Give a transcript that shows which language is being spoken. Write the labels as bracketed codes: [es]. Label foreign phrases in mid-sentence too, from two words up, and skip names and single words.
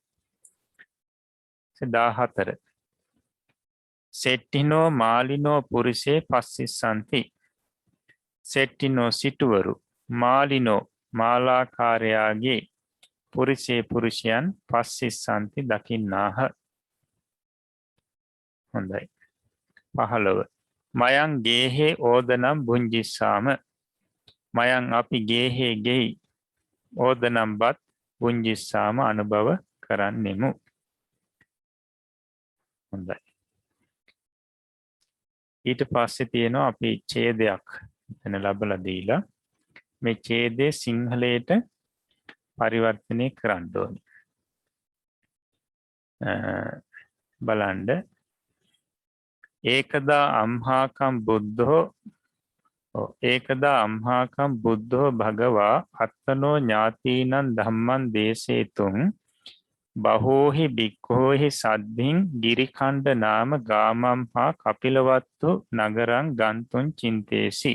[pi] 14 සෙට්ටිනෝ මාලිනෝ පුරිසේ පස්සිස්සන්ති. [si] සෙට්ටිනෝ සිටුවරු මාලිනෝ මාලාකාරයාගේ පුරිසේ පුරුෂයන් පස්සිස්සන්ති දකින්නාහ. [pi] හොඳයි. 15 මයං ගේහේ ඕදනම් බුංජිස්සාම. [si] මයං අපි ගේහේ ගෙයි ඕදනම් බත් බුංජිස්සාම අනුභව කරන්නෙමු. හොඳයි. ඊට පස්සේ තියෙනවා අපි ඡේදයක් එතන ලැබලා දීලා මේ ඡේදයේ සිංහලයට පරිවර්තනය කරන්න ඕනේ. [pi] බලන්න ඒකදා අම්හාකම් බුද්ධෝ ඒකදා අම්හාකම් බුද්ධෝ භගවා අත්තනෝ ඥාතීනං ධම්මං දේශේතුං බහෝහි බික්ඛෝහි සද්ධින් ගිරිකණ්ඩ නාම ගාමම් හා කපිලවත්තු නගරං ගන්තුන් චින්තේසි.